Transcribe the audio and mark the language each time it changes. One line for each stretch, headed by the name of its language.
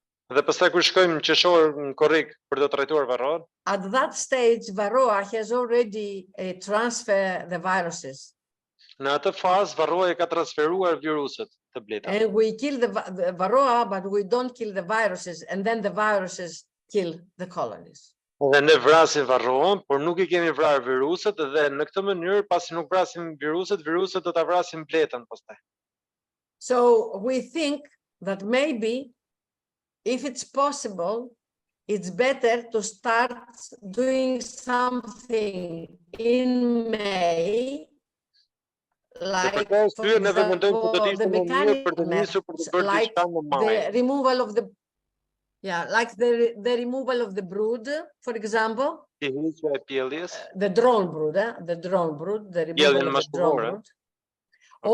Albanian: Dhe pastaj kur shkojmë qeshor në korrik për të trajtuar varroan,
English: at that stage, Varroa has already transferred the viruses.
Albanian: në atë fazë varroa e ka transferuar viruset të bleta.
English: And we kill the Varroa, but we don't kill the viruses, and then the viruses kill the colonies.
Albanian: Dhe ne vrasim varroan, por nuk I kemi vrarë viruset dhe në këtë mënyrë pasi nuk vrasim viruset, viruset do ta vrasin bletën pastaj.
English: So we think that maybe if it's possible, it's better to start doing something in May, like for example, the mechanical methods, like the removal of the like the removal of the brood, for example, the drone brood, the removal of the drone brood. Okay.